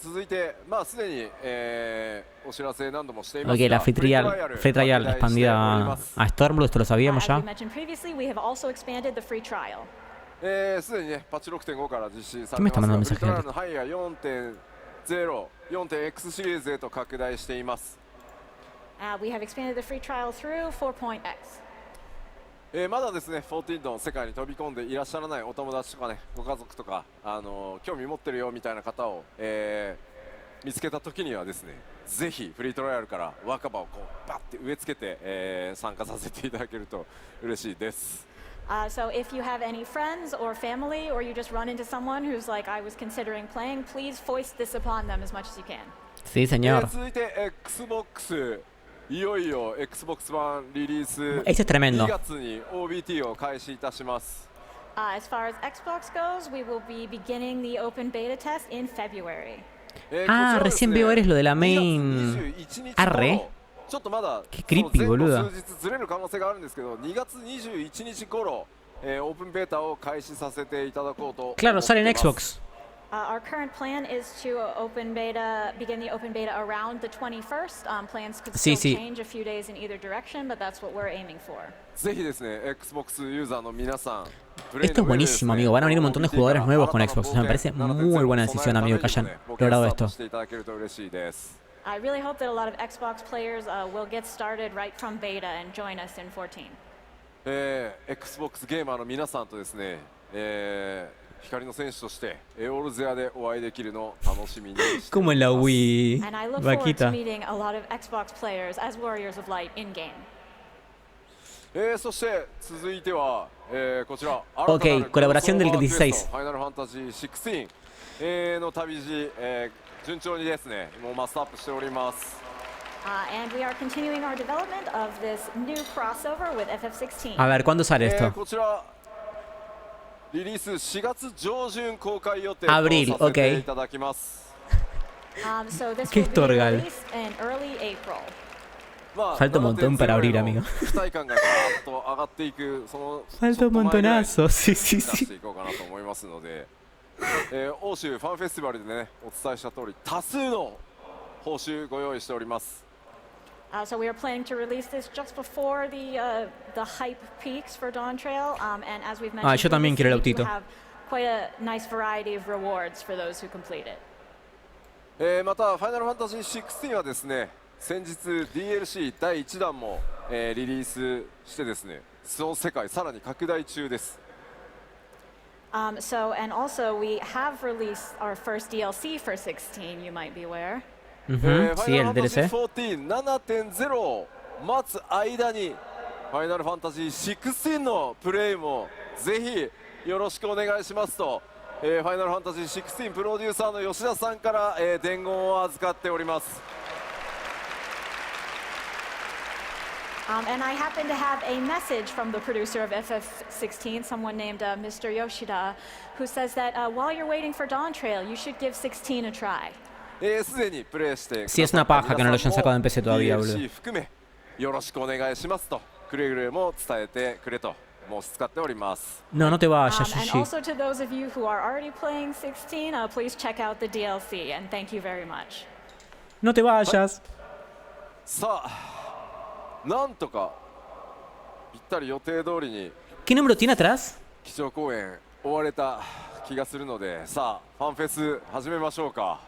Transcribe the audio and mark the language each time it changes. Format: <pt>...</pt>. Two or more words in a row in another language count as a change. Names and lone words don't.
<es>Ok, la free trial expandida a Stormblood, esto lo sabíamos ya.</es> <ja>すでにね、パッチ 6.5 から実施されてますが、ウルトラのハイヤー 4.0、4.x シリーズへと拡大しています。</ja> <en>We have expanded the free trial through 4.x.</en> <ja>まだですね、14の世界に飛び込んでいらっしゃらないお友達とかね、ご家族とか、興味持ってるよみたいな方を、見つけた時にはですね、ぜひフリートライアルから若葉をこうバッて植え付けて、参加させていただけると嬉しいです。</ja> <en>So if you have any friends or family, or you just run into someone who's like, I was considering playing, please foist this upon them as much as you can.</en> <es>Sí, señor.</es> <ja>続いて Xbox いよいよ Xbox One リリース</ja> <es>Este es tremendo.</es> <ja>2 月に OBT を開始いたします。</ja> <en>As far as Xbox goes, we will be beginning the open beta test in February.</en> <es>Ah, recién veo eres lo de la main. Arre.</es> <ja>ちょっとまだ</ja> <es>Qué creepy,</es> <ja>数日ずれる可能性があるんですけど、2月21日頃、オープンベータを開始させていただこうと思っています。</ja> <es>Claro, sale en Xbox.</es> <en>Our current plan is to begin the open beta around the 21st. Plans could still change a few days in either direction, but that's what we're aiming for.</en> <ja>ぜひですね、Xbox ユーザーの皆さん。</ja> <es>Esto es buenísimo, amigo. Van a venir un montón de jugadores nuevos con Xbox. O sea, me parece muy buena decisión, amigo, que hayan logrado esto.</es> <en>I really hope that a lot of Xbox players will get started right from beta and join us in 14.</en> <ja>Xbox ゲーマーの皆さんとですね、光の選手としてオールゼアでお会いできるのを楽しみにしています。</ja> <es>Como en la Wii,</es> <en>And I look forward to</en> <es>vaquita.</es> <en>meeting a lot of Xbox players as Warriors of Light in game.</en> <ja>そして続いては、こちら</ja> <es>Ok, colaboración del 16.</es> <ja>ファイナルファンタジー16、の旅路、順調にですね、もうマストアップしております。</ja> <en>And we are continuing our development of this new crossover with FF16.</en> <es>A ver, ¿cuándo sale esto?</es> <ja>こちらリリース4月上旬公開予定と</ja> <es>Abril,</es> <ja>させていただきます。</ja> <en>So this</en> <es>Qué</es> <en>will be</en> <es>estorgal.</es> <en>released in early April.</en> <es>Falta un montón para abrir, amigo. Falta un montonazo, sí, sí, sí.</es> <ja>欧州ファンフェスティバルでね、お伝えした通り多数の報酬ご用意しております。</ja> <en>So we are planning to release this just before the hype peaks for Dawn Trail, and as we've mentioned,</en> <es>yo también quiero el</es> <en>we</en> <es>autito.</es> <en>have quite a nice variety of rewards for those who complete it.</en> <ja>またファイナルファンタジー16はですね、先日 DLC 第1弾も、リリースしてですね、その世界さらに拡大中です。</ja> <en>So and also we have released our first DLC for 16. You might be aware.</en> <es>Sí, el DLC.</es> <ja>7.0 を待つ間にファイナルファンタジー16のプレイもぜひよろしくお願いしますと、ファイナルファンタジー16プロデューサーの吉田さんから、伝言を預かっております。</ja> <en>And I happen to have a message from the producer of FF16, someone named Mr. Yoshida, who says that while you're waiting for Dawn Trail, you should give 16 a try.</en> <es>Sí, es una paja que no lo hayan sacado en PC todavía, boludo.</es> <ja>よろしくお願いしますとくれぐれも伝えてくれと申し使っております。</ja> <es>No, no te vayas,</es> <en>And Yoshi. also to those of you who are already playing 16, please check out the DLC, and thank you very much.</en> <es>No te vayas.</es> <ja>さあ、なんとかぴったり予定通りに</ja> <es>¿Qué número tiene atrás?</es> <ja>基調公演終われた気がするので、さあファンフェス始めましょうか。</ja>